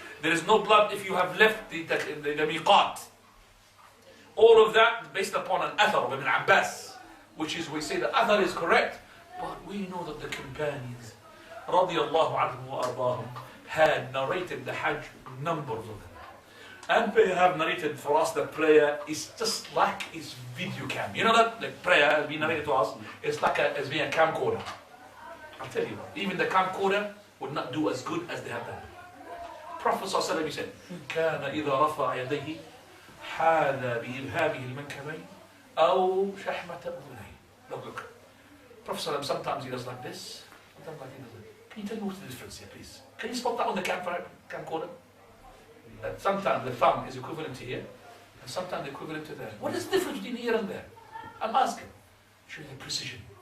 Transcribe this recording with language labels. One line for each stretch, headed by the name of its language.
English: There is no blood if you have left the miqat. All of that based upon an athar of Ibn Abbas, which is, we say the athar is correct, but we know that the companions, radiyallahu anhum wa arbahum, had narrated the Hajj, numbers of them. And they have narrated for us that prayer is just like his video cam. You know that? Like prayer has been narrated to us, it's like as being a camcorder. I'll tell you, even the camcorder would not do as good as they have done. Prophet ﷺ said,
Arabic: كان إذا رفع يديه حاذا بإبهامه المنكبين أو شحمة أذنيه.
English: Look. Prophet ﷺ sometimes he does like this, sometimes like he does like. Can you tell me what's the difference here, please? Can you spot that on the camcorder? That sometimes the thumb is equivalent to here, and sometimes equivalent to there. What is the difference between here and there? I'm asking. Show you the precision.